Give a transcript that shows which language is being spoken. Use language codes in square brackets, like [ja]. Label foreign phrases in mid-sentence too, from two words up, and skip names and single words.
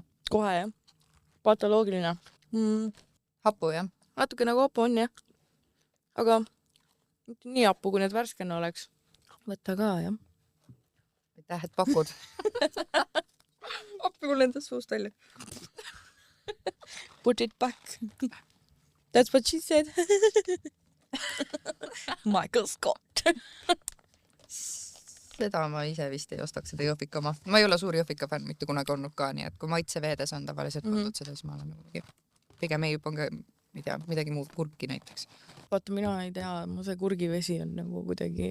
[et] Kohe, jah. Patoloogiline. Hapu, jah? Natuke nagu hapu on, jah. Aga nii hapu, kui need värskena oleks. Võta ka, jah. Aitäh, et pakud. Appi mul endas suust välja. [en] Put it back. That's what she said. Michael Scott. [et] Seda ma ise vist ei ostaks seda jõhvika oma. Ma ei ole suur jõhvika fänn mitte kunagi olnud ka, nii et kui maitseveedes on tavaliselt võtud seda, siis ma olen mingi. Pigem ei juba midagi muud kurki näiteks. Vaata, mina ei tea, mu see kurgivesi on nagu kuidagi...